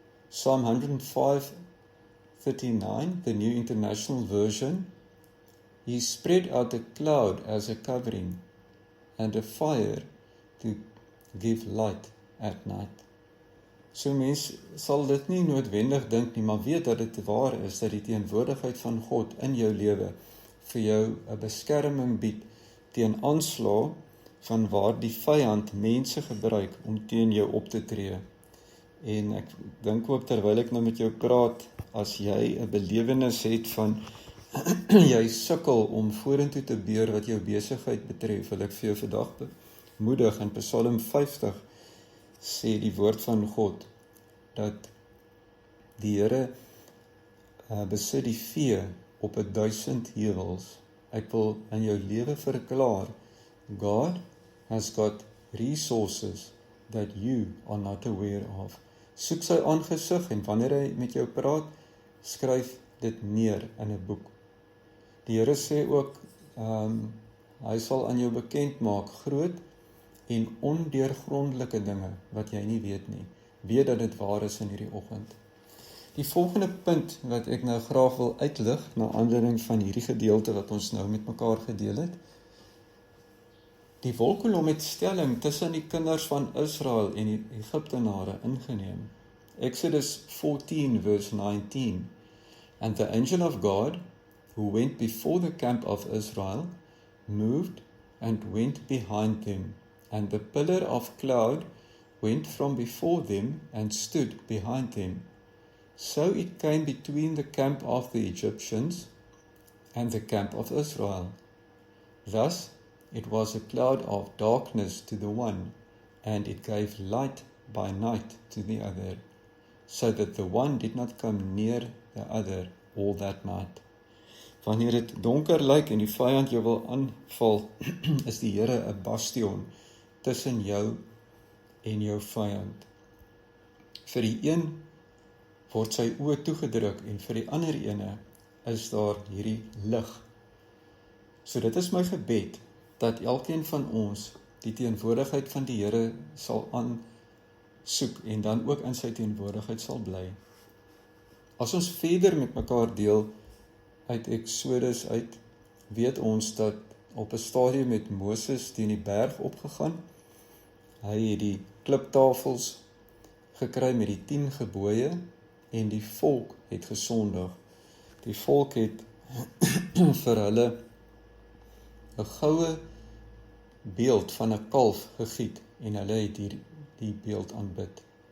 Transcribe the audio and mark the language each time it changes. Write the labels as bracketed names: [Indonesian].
[English] Psalm 105:39, the New International Version, He spread out a cloud as a covering and a fire to give light at night. [Afrikaans] So mens sal dit nie noodwendig dink nie, maar weet dat dit waar is, dat die teenwoordigheid van God in jou lewe vir jou 'n beskerming bied teen aanslae van waar die vyand mense gebruik om teen jou op te tree. En ek dink ook terwyl ek nou met jou praat, as jy 'n belewenis het van jy sukkel om vorentoe te beur wat jou besigheid betref, wil ek vir jou vandag bemoedig. In Psalm 50 sê die woord van God dat die Here besit die vee op 1000 heuwels. Ek wil in jou lewe verklaar, [English] God has got resources that you are not aware of. [Afrikaans] Soek sy aangesig en wanneer hy met jou praat, skryf dit neer in 'n boek. Die Here sê ook, hy sal aan jou bekend maak groot en ondeurgrondelike dinge wat jy nie weet nie. Weet dat dit waar is in hierdie oggend. Die volgende punt wat ek nou graag wil uitlig, na aanleiding van hierdie gedeelte wat ons nou met mekaar gedeel het. Die wolkkolom het stelling tussen die kinders van Israel en die Egiptenare ingeneem. Exodus 14 verse 19. [English] And the angel of God, who went before the camp of Israel, moved and went behind them, and the pillar of cloud went from before them and stood behind them. So it came between the camp of the Egyptians and the camp of Israel. Thus it was a cloud of darkness to the one, and it gave light by night to the other, so that the one did not come near the other all that night. [Afrikaans] Wanneer dit donker lyk en die vyand jou wil aanval, is die Here 'n bastion tussen jou en jou vyand. Vir die een word sy oë toegedruk en vir die ander ene is daar hierdie lig. So dit is my gebed, dat elkeen van ons die teenwoordigheid van die Here sal aansoek en dan ook in sy teenwoordigheid sal bly. As ons verder met mekaar deel uit Exodus uit, weet ons dat op 'n stadium met Moses teen die berg opgegaan. Hy het die kliptafels gekry met die 10 gebooie en die volk het gesondig. Die volk het vir hulle 'n goue beeld van 'n kalf gegiet en hulle het die beeld aanbid.